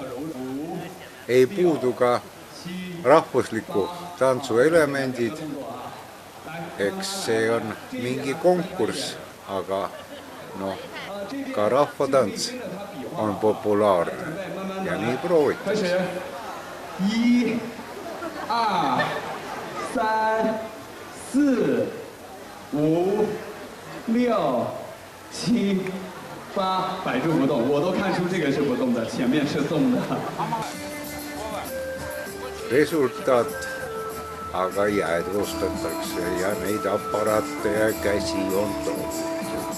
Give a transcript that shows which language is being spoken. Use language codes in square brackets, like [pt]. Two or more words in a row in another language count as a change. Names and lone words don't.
[et] Ei puudu ka rahvusliku tantsuelemendid, eks see on mingi konkurss, aga ka rahvatants on populaarne ja nii proovitakse. 1, 2, 3, 4, 5, 6, 7, 8， [zh] 摆住不动，我都看出这个是不动的，前面是动的。 [et] Resultaat aga jäädvustatakse ja neid aparaate ja käsi on toodud.